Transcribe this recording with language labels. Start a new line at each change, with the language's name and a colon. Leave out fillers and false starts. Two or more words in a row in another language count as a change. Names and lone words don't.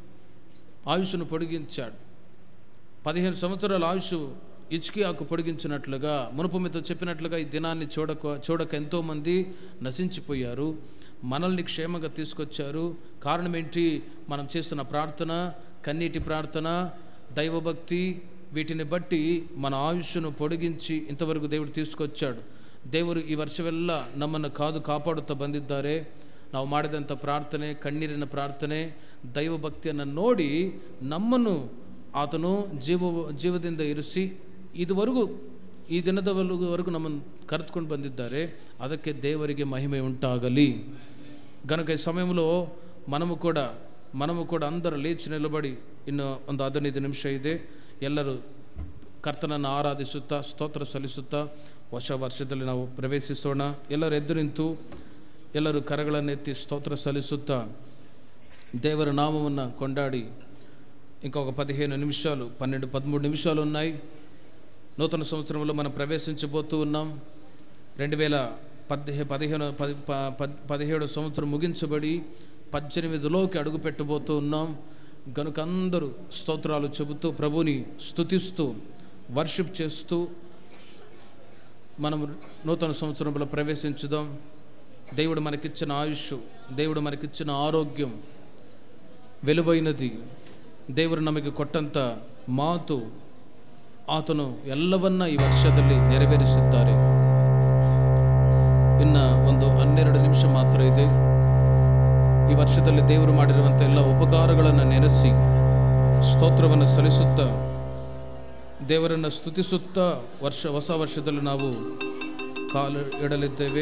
Telugu: 15 సంవత్సరాల ఆయుష్ హిజ్కియాకు పొడిగించినట్లుగా, మునుపు మీతో చెప్పినట్లుగా ఈ దినాన్ని చూడక ఎంతోమంది నశించిపోయారు. మనల్ని క్షేమంగా తీసుకొచ్చారు. కారణం ఏంటి? మనం చేస్తున్న ప్రార్థన, కన్నీటి ప్రార్థన, దైవభక్తి, వీటిని బట్టి మన ఆయుష్ను పొడిగించి ఇంతవరకు దేవుడు తీసుకొచ్చాడు.
Kannada: ದೇವರು ಈ ವರ್ಷವೆಲ್ಲ ನಮ್ಮನ್ನು ಕಾಪಾಡುತ್ತಾ ಬಂದಿದ್ದಾರೆ. ನಾವು ಮಾಡಿದಂಥ ಪ್ರಾರ್ಥನೆ, ಕಣ್ಣೀರಿನ ಪ್ರಾರ್ಥನೆ, ದೈವ ಭಕ್ತಿಯನ್ನು ನೋಡಿ ನಮ್ಮನ್ನು ಆತನು ಜೀವದಿಂದ ಇರಿಸಿ ಇದುವರೆಗೂ ಈ ದಿನದವರೆಗೂ ನಮ್ಮನ್ನು ಕರೆದುಕೊಂಡು ಬಂದಿದ್ದಾರೆ. ಅದಕ್ಕೆ ದೇವರಿಗೆ ಮಹಿಮೆ ಉಂಟಾಗಲಿ.
Telugu: గనుక ఈ సమయంలో మనము కూడా అందరూ లేచి నిలబడి,
Kannada: ಇನ್ನು ಒಂದು 15 ನಿಮಿಷ ಇದೆ, ಎಲ್ಲರೂ ಕರ್ತನನ್ನು ಆರಾಧಿಸುತ್ತಾ ಸ್ತೋತ್ರ ಸಲ್ಲಿಸುತ್ತಾ ಹೊಸ ವರ್ಷದಲ್ಲಿ ನಾವು ಪ್ರವೇಶಿಸೋಣ. ಎಲ್ಲರೂ ಎದ್ದು ನಿಂತು ಎಲ್ಲರೂ ಕರಗಳನ್ನೆತ್ತಿ ಸ್ತೋತ್ರ ಸಲ್ಲಿಸುತ್ತಾ ದೇವರ ನಾಮವನ್ನು ಕೊಂಡಾಡಿ
Telugu: ఇంకొక 15 నిమిషాలు, 12-13 నిమిషాలు ఉన్నాయి. నూతన సంవత్సరంలో మనం ప్రవేశించబోతూ ఉన్నాం. 2017 సంవత్సరం ముగించబడి 18లోకి అడుగు పెట్టబోతూ ఉన్నాం. గనుక అందరూ స్తోత్రాలు చెబుతూ ప్రభుని స్తుతిస్తూ వర్షిప్ చేస్తూ మనం నూతన సంవత్సరంలో ప్రవేశించుదాం. దేవుడు మనకిచ్చిన ఆయుష్, దేవుడు మనకిచ్చిన ఆరోగ్యం విలువైనది.
Kannada: ದೇವರು ನಮಗೆ ಕೊಟ್ಟಂಥ ಮಾತು ಆತನು ಎಲ್ಲವನ್ನ ಈ ವರ್ಷದಲ್ಲಿ ನೆರವೇರಿಸಿದ್ದಾರೆ. ಇನ್ನು ಒಂದು 12 ನಿಮಿಷ ಮಾತ್ರ ಇದೆ. ಈ ವರ್ಷದಲ್ಲಿ ದೇವರು ಮಾಡಿರುವಂಥ ಎಲ್ಲ ಉಪಕಾರಗಳನ್ನು ನೆನೆಸಿ ಸ್ತೋತ್ರವನ್ನು ಸಲ್ಲಿಸುತ್ತಾ ದೇವರನ್ನು ಸ್ತುತಿಸುತ್ತಾ ಹೊಸ ವರ್ಷದಲ್ಲಿ ನಾವು ಕಾಲು ಇಡಲಿದ್ದೇವೆ.